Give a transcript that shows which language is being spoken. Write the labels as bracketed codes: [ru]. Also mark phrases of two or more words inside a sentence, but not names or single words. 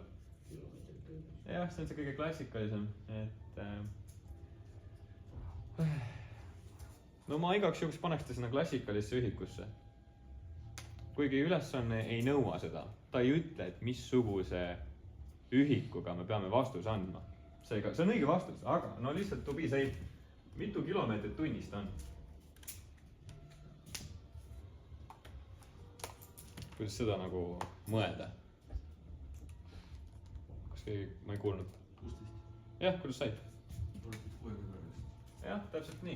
[et] Jah, see on see kõige klassikalisem, et no ma igaks juhuks paneks ta sinna klassikalisse ühikusse. Kuigi ülesanne ei nõua seda, ta ei ütle, et missuguse ühikuga me peame vastuse andma. Seega, see on õige vastus, aga no lihtsalt [en] to be safe, [et] mitu kilomeetrit tunnis ta on? Kuidas seda nagu mõelda? Kas keegi, ma ei kuulnud. 16. Jah, kuidas said? 60. Jah, täpselt nii.